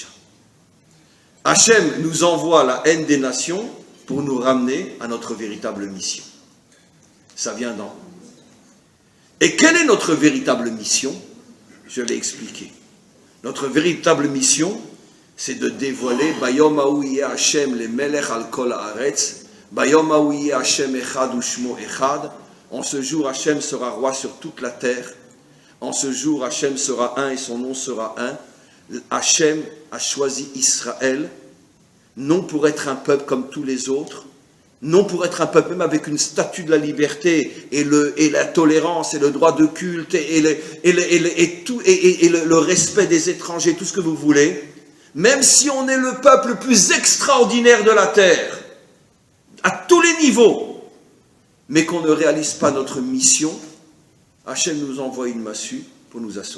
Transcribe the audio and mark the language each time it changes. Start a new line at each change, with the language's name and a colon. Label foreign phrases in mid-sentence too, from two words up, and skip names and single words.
French: Hachem nous envoie la haine des nations pour nous ramener à notre véritable mission. Ça vient d'en. Et quelle est notre véritable mission? Je l'ai expliqué. Notre véritable mission, c'est de dévoiler
Hebrew: ביום ההוא השם למלך על כל הארץ, ביום ההוא השם אחד ושמו אחד.
French: En ce jour, Hachem sera roi sur toute la terre. En ce jour, Hachem sera un et son nom sera un. Hachem a choisi Israël, non pour être un peuple comme tous les autres, non pour être un peuple même avec une statue de la liberté et la tolérance et le droit de culte et le respect des étrangers, tout ce que vous voulez, même si on est le peuple le plus extraordinaire de la terre, à tous les niveaux, mais qu'on ne réalise pas notre mission, Hachem nous envoie une massue pour nous assommer.